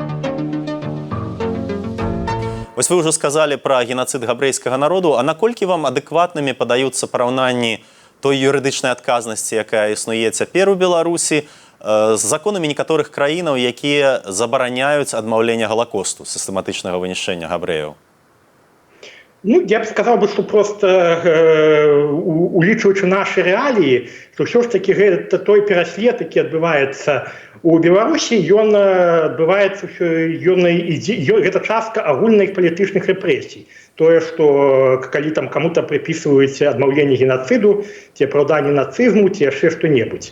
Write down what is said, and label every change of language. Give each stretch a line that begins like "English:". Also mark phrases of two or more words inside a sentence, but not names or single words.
Belarusian: Вось вы ўжо сказалі пра генацыд габрэйскага народу, а наколькі вам адэкватнымі падаюцца параўнанні той юрыдычнай адказнасці, якая існуе цяпер у Беларусі, з законамі некаторых краінаў, якія забараняюць адмаўленне галакосту, сістэматычнага вынішчэння габрэяў? Ну,
Russian: я бы сказал, что просто
Belarusian: улічваючы
Russian: наши реалии, что все ж таки это
Belarusian: той пераслед, які адбываецца у Беларусі, ён адбываецца, гэта частка агульных палітычных рэпрэсій. Тое, что калі там
Russian: кому-то приписываюць
Belarusian: адмаўленне геноциду, ці апраўданне нацызму, ці яшчэ што-небудзь.